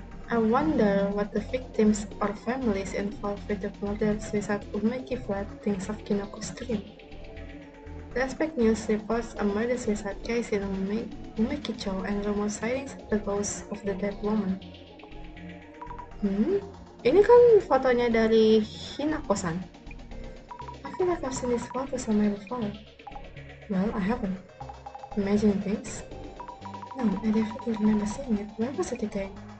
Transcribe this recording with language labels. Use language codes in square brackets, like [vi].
[en] I wonder what the victims or families involved with the murder suicide Umeki flat thinks of Kinoko's stream. The Aspect News reports a murder suicide case in Umekicho and rumor sightings of the ghost of the dead woman. [id] Ini kan fotonya dari Hinako-san. [en] I feel like I've seen this photo somewhere before. Well, I haven't. Imagine things? No, I definitely remember seeing it. Where was it again?